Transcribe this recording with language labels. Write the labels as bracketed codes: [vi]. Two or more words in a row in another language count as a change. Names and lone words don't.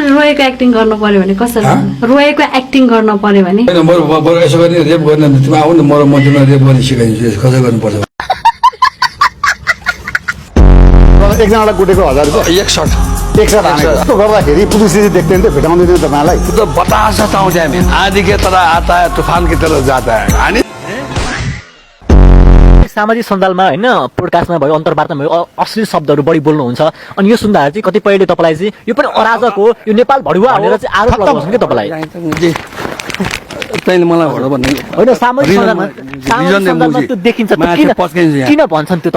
[ne] रोएको एक्टिङ गर्नु पर्यो भने कसरी रोएको एक्टिङ गर्न पर्यो भने यसो गर्ने रेप गर्ने तिमी आउनु न म तिमीलाई रेप गर्ने सिकाइदिन्छु कसरी गर्नुपर्छ एकजनालाई कुटेको 1000 रुपैयाँ एक साथ हानेको गर्दाखेरि पुलिसले देख्दैन त भेटाउँदैन तपाईँलाई [hi] तो [ne] बतास आउँछ हामी [hi] आधी के तरह आता है तूफान की तरह जाता है अनि [ne] सामाजिक सञ्जालमा हैन पोडकास्टमा भयो अन्तर्वार्ता भयो अश्लील शब्दहरू बढी बोल्नुहुन्छ अनि यो सुन्दाखेरि चाहिँ कतिपयले तपाईलाई चाहिँ यो पनि अराजक हो यो नेपाल भडुवा भनेर चाहिँ आरोप लगाउँछन् के तपाईलाई तैले मलाई भड भन्ने हैन सामाजिक सञ्जालमा त्यो देखिन्छ किन भन्छन् त्यो